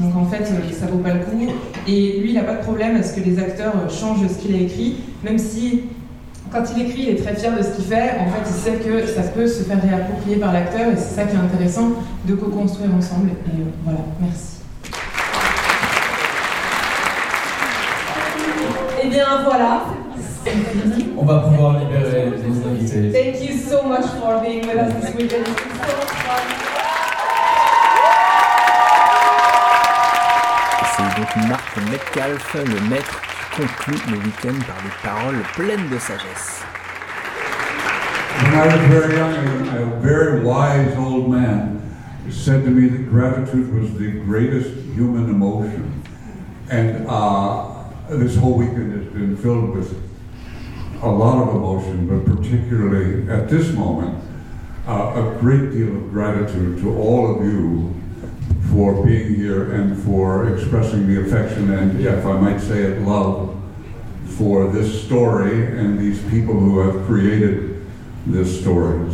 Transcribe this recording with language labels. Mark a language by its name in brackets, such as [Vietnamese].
[French] Donc en fait ça vaut pas le coup, et lui il n'a pas de problème à ce que les acteurs changent ce qu'il a écrit, même si quand il écrit, il est très fier de ce qu'il fait. En fait, il sait que ça peut se faire réapproprier par l'acteur, et c'est ça qui est intéressant de co-construire ensemble. Et voilà, merci. Eh bien, voilà. On va pouvoir libérer nos invités. [English] Thank you so much for being with us this weekend. [French] C'est donc Marc Metcalf, le maître. Conclut le week-end par des paroles pleines de sagesse. [English] When I was very young, a very wise old man said to me that gratitude was the greatest human emotion. And this whole weekend has been filled with a lot of emotion, but particularly at this moment, a great deal of gratitude to all of you for being here and for expressing the affection and, if I might say it, love for this story and these people who have created this story.